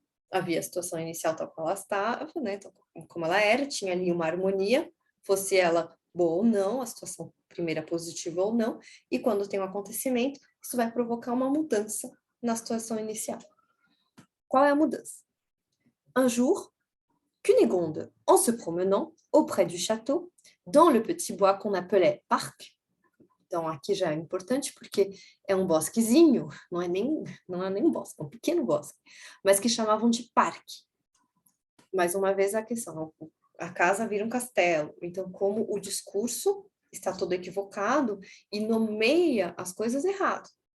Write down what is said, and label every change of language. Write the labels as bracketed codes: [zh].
[pt] Havia a situação inicial tal como ela estava, né, tal como ela era, tinha ali uma harmonia, fosse ela boa ou não, a situação primeira positiva ou não, e quando tem um acontecimento, isso vai provocar uma mudança na situação inicial. Qual é a mudança? [fr] Un jour, Cunégonde, en se promenant auprès du château, dans le petit bois qu'on appelait parc. [pt] Então, aqui já é importante porque é um bosquezinho, não é nem um bosque, é um pequeno bosque, mas que chamavam de parque. Mais uma vez a questão, a casa vira um castelo, então como o discurso está todo equivocado e nomeia as coisas errado.